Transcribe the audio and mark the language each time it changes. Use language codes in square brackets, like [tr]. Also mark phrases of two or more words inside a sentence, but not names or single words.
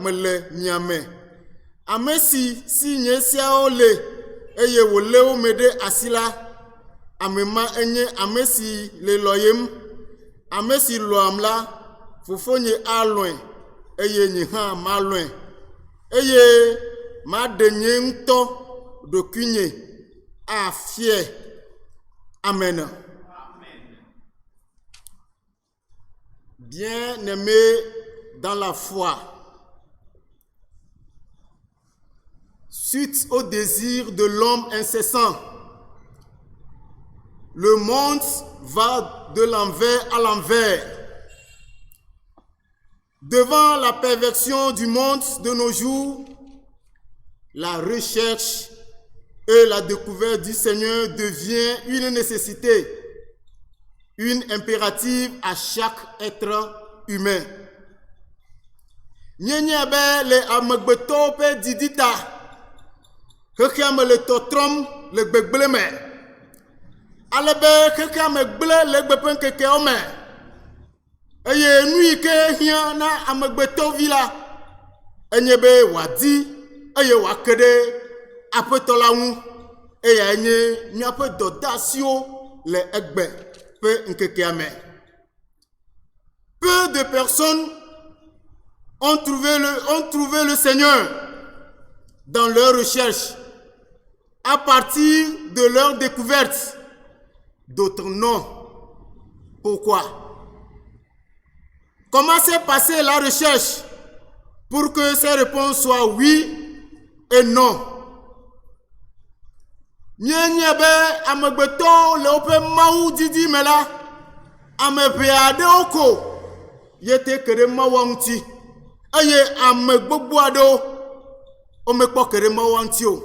[ee] mele mia me ame si nye siawo le eye wòlé wo me ɖe asi la ame ma enye ame si le lɔyem ame si lɔam la fofonye alɔe eye nye hã malɔe eye maɖe nye ŋutɔ ɖokuinye afie amen. [fr] Bien-aimés dans la foi, suite au désir de l'homme incessant, le monde va de l'envers à l'envers. Devant la perversion du monde de nos jours, la recherche et la découverte du Seigneur devient une nécessité, une impérative à chaque être humain. [ee] Nyenye be le amegbeto pe didita, xexeame le tɔtrɔm le gbegble me, ale be xexeame gble le gbe ƒe ŋkekewo me, eye nu yi ke hiã na amegbetɔvi la, enye be wòadi eye wòake ɖe aƒetɔ la ŋu, eya nye míaƒe dɔdeasiwo le egbe ƒe ŋkekea me. [fr] Peu de personnes ont trouvé le Seigneur dans leur recherche à partir de leur découverte. D'autres non. Pourquoi? Comment s'est passée la recherche pour que ces réponses soient oui et non? [ee] Nye be amegbeto le woƒe mawu didi me la, ame ʋɛ aɖewo ko yete ke ɖe mawua ŋuti eye ame gbogbo aɖewo womekpɔ ke ɖe mawua ŋuti o.